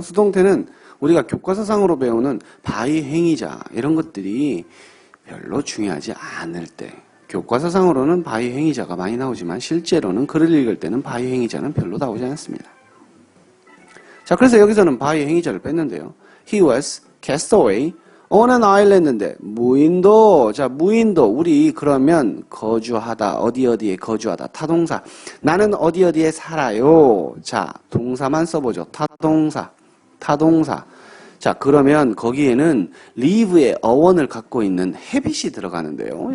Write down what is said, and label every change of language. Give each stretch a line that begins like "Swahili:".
Korean: 수동태는 우리가 교과서상으로 배우는 by 행위자 이런 것들이 별로 중요하지 않을 때 교과서상으로는 by 행위자가 많이 나오지만 실제로는 글을 읽을 때는 by 행위자는 별로 나오지 않습니다. 자, 그래서 여기서는 by 행위자를 뺐는데요.
English: He was cast away on an island
Korean: 인데 무인도. 자, 무인도 우리 그러면 거주하다 어디에 거주하다 타동사. 나는 어디에 살아요. 자, 동사만 써보죠. 타동사. 자, 그러면 거기에는 live의 어원을 갖고 있는 habit이 들어가는데요.